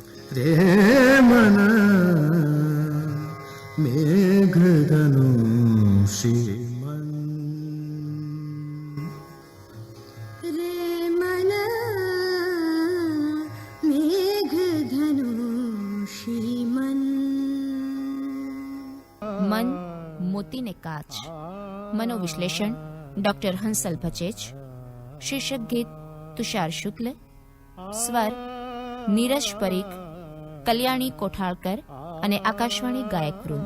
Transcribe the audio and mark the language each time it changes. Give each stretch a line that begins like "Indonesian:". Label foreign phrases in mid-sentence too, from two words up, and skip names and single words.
Gujarati: रे मन मेघधनुषी मन रे मन मेघधनुषी मन. મન મોતીને કાચ. મનોવિશ્લેષણ ડોક્ટર હંસલ ભચેચ. શીર્ષક ગીત તુષાર શુક્લ. સ્વર નીરજ પરીખ, કલ્યાણી કોઠાળકર અને આકાશવાણી ગાયક વૃંદ.